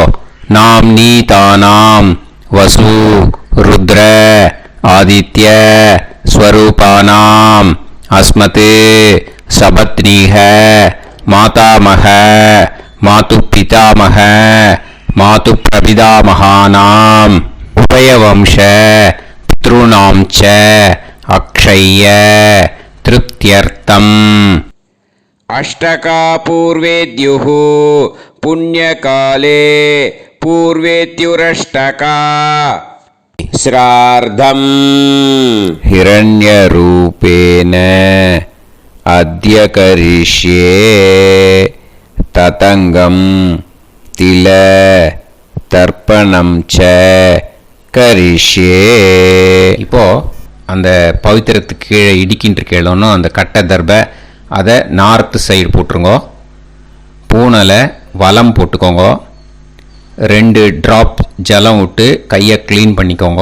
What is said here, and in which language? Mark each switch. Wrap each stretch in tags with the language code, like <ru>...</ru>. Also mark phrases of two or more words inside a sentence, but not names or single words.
<sa>नाम् नी तानाम् वसु रुद्र आदित्य स्वरूपाणाम् अस्मत् सपत्नीक मातामह मातृ पितामह मातृ प्रपितामहानाम् उभयवंश पितृणाम् च अक्षय्य तृप्त्यर्थम्. अष्टका पूर्वेद्युः पुण्यकाले पूर्वेद्युरष्टका श्रार्धम् हिरण्यरूपेण अद्य करिष्ये ततङ्गं तिल तर्पणं च करिष्ये.</sa> <ta>இப்போ அந்த பவித்திரத்துக்கு கீழே இடிக்கின்ற கீழோன்னு அந்த கட்டை தர்பை அதை நார்த்து சைடு போட்டுருங்கோ. பூனலை வலம் போட்டுக்கோங்க. 2 ட்ராப் ஜலம் விட்டு கையை க்ளீன் பண்ணிக்கோங்க.</ta>